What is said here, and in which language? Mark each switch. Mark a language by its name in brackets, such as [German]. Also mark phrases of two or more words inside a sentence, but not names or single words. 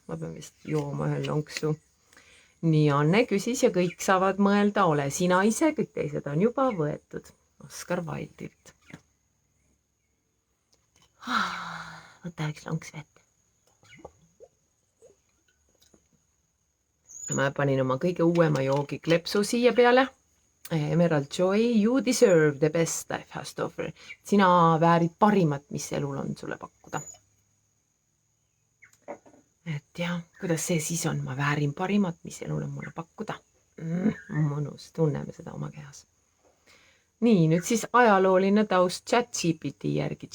[Estonian] Ma pean vist jooma ühe lonksu. Nii Anne küsis ja kõik saavad mõelda, ole sina ise, kõik teised on juba võetud. Oscar Wildilt. Võta üks lonks vett. Ma panin oma kõige uuema joogi klepsu siia peale. [English] Emerald Joy, you deserve the best life has to offer. [Estonian] Sina väärid parimat, mis elul on sulle pakkuda. Et jah, kuidas see siis on? Ma väärin parimat, mis elul on mulle pakkuda. Mõnus, tunneme seda oma kehas. Nii, nüüd siis ajalooline taust ChatGPT järgi.